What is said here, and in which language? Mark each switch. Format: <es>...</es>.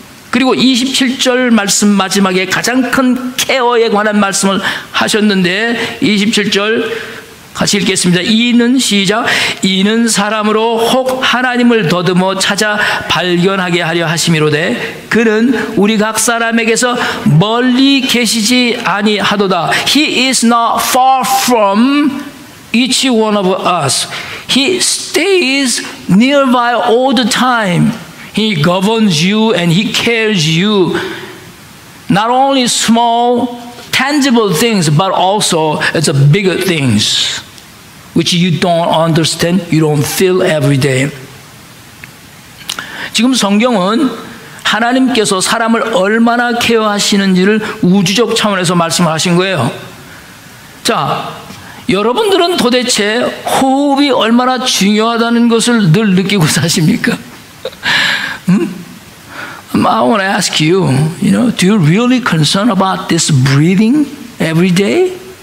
<ko>그리고 27절 말씀 마지막에 가장 큰 케어에 관한 말씀을 하셨는데 27절 같이 읽겠습니다. 이는 시작. 이는 사람으로 혹 하나님을 더듬어 찾아 발견하게 하려 하심이로되 그는 우리 각 사람에게서 멀리 계시지 아니하도다.</ko> <en>He is not far from each one of us. He stays nearby all the time. He governs you and He cares you. Not only small, tangible things, but also it's a bigger things, which you don't understand, you don't feel every day.</en> <ko>지금 성경은 하나님께서 사람을 얼마나 케어하시는지를 우주적 차원에서 말씀을 하신 거예요. 자, 여러분들은 도대체 호흡이 얼마나 중요하다는 것을 늘 느끼고 사십니까?</ko> <en>I want to ask you, do you really concern about this breathing every day?</en>